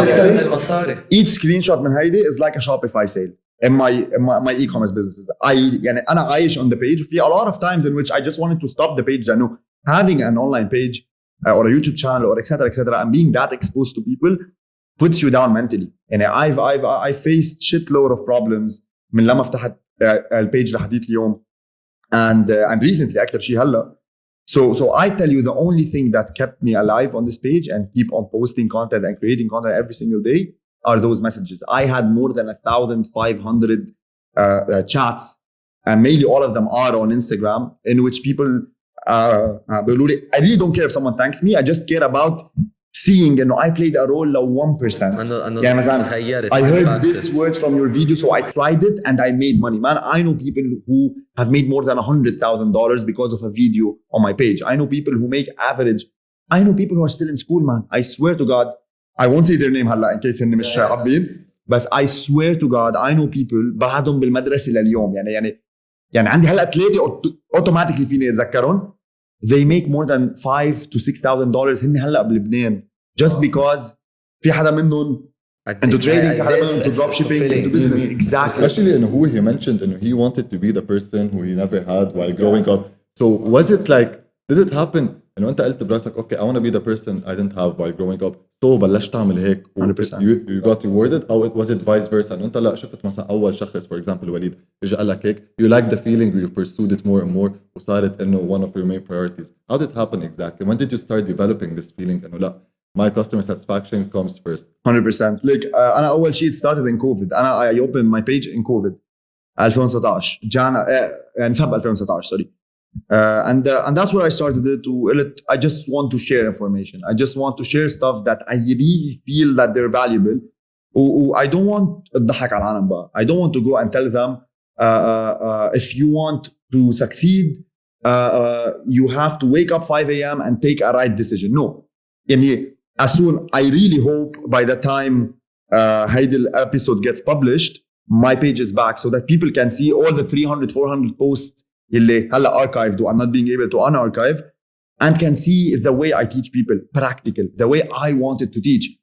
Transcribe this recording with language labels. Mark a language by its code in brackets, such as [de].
[en] 100%. Each screenshot [ar] من هيدي [en] is like a Shopify sale in my e-commerce businesses. [ar] يعني أنا عايش [en] on the page. [ar] في [en] a lot of times in which I just wanted to stop the page. I know having an online page or a YouTube channel or etc. and being that exposed to people puts you down mentally. And I faced shitload of problems [ar] من لما فتحت البيج لحديت اليوم [en] and recently [ar] أكتر شيء هلا. [en] So I tell you, the only thing that kept me alive on this page and keep on posting content and creating content every single day are those messages. I had more than 1,500 chats, and mainly all of them are on Instagram, in which people I really don't care if someone thanks me. I just care about seeing, you know, I played a role of 1%. I heard this word from your video, so I tried it and I made money. Man, I know people who have made more than $100,000 because of a video on my page. I know people who make average. I know people who are still in school, man. I swear to God, I won't say their name [ar] هلا [en] in case [ar] إني مش حابين, [en] but I swear to God, I know people [ar] بعدهم بالمدرسة لليوم. يعني عندي هلا 3 [en] automatically [ar] فيني أتذكرهم. [en] They make more than $5,000 to $6,000 [ar] هن هلا بلبنان [en] just because [ar] في حدا منهم [en] into trading, في حدا منهم into drop shipping, into business. Exactly. Especially in who he mentioned, and he wanted to be the person who he never had while growing up. So was it like, did it happen [ar] إنه أنت قلت براسك [en] okay, I want to be the person I didn't have while growing up, so [ar] بلشت تعمل هيك [en] 100%. you got rewarded, [ar] أو [en] was it vice versa [ar] إنه أنت لا شفت مثلا أول شخص [en] for example وليد [ar] إجا قال لك هيك, [en] you liked the feeling, you pursued it more and more, [ar] وصارت إنه [en] one of your main priorities. How did it happen exactly? When did you start developing this feeling [ar] إنه لا, [en] my customer satisfaction comes first? 100%. Like [ar] أنا أول شيء [en] it started in COVID. I opened my page in COVID 2019 [ar] يعني فب [en] 2019 sorry. And that's where I started it. I just want to share information. I just want to share stuff that I really feel that they're valuable. I don't want [ar] أضحك على العالم بقى. [en] I don't want to go and tell them if you want to succeed, you have to wake up 5 a.m. and take a right decision. No. [ar] يعني [en] as soon, I really hope by the time [ar] هيدي [en] episode gets published, my page is back so that people can see all the 300, 400 posts [ar] اللي هلا [en] archived I'm not being able to unarchive, and can see the way I teach people, practical, the way I wanted to teach.